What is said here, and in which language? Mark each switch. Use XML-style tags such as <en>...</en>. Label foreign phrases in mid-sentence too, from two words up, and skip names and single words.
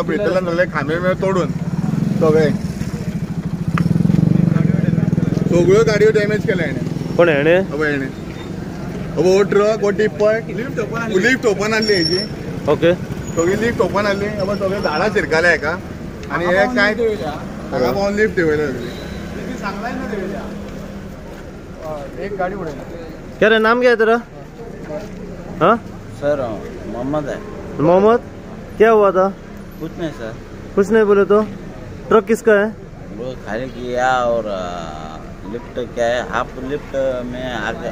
<kok>भितरल्यान सगळे खांबे बी तोडून सगळ्यो गाडयो डॅमेज केल्या हेणे। कोण हेणे? हेणे हो ट्रक हो टिप्पर</kok> <en>lift open</en> <kok>आसली हेजी। ओके, सगळी</kok> <en>lift open</en> <kok>आसली सगळे झाडां शिरकाले हेका आनी हे कांय हांगा पावन लिफ्ट देंवयल्या सगळी।</kok> <hi>एक गाड़ी उड़ेगी। क्या रे नाम क्या है तेरा? हाँ सर मोहम्मद है। मोहम्मद, क्या हुआ था? कुछ नहीं सर। कुछ नहीं बोले तो? ट्रक किसका है? वो खाली किया और लिफ्ट क्या है,</hi> <en>half lift</en> <hi>में आ गया।</hi>